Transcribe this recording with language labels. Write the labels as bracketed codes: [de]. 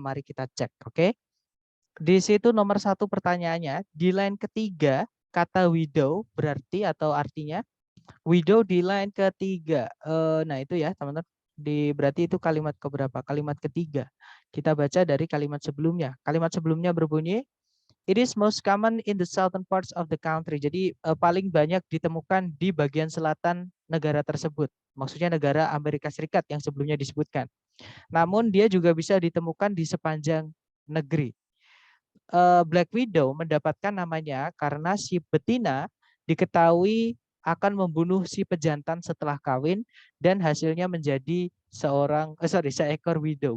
[id] Mari kita cek, oke? Di situ nomor 1 pertanyaannya, di line ketiga, kata widow berarti atau artinya widow di line ketiga. Nah itu ya teman-teman. Berarti itu kalimat keberapa? Kalimat ketiga. Kita baca dari kalimat sebelumnya. Kalimat sebelumnya berbunyi, [en] it is most common in the southern parts of the country. [id] Jadi paling banyak ditemukan di bagian selatan negara tersebut. Maksudnya negara Amerika Serikat yang sebelumnya disebutkan. Namun dia juga bisa ditemukan di sepanjang negeri. Black Widow mendapatkan namanya karena si betina diketahui akan membunuh si pejantan setelah kawin dan hasilnya menjadi seekor widow.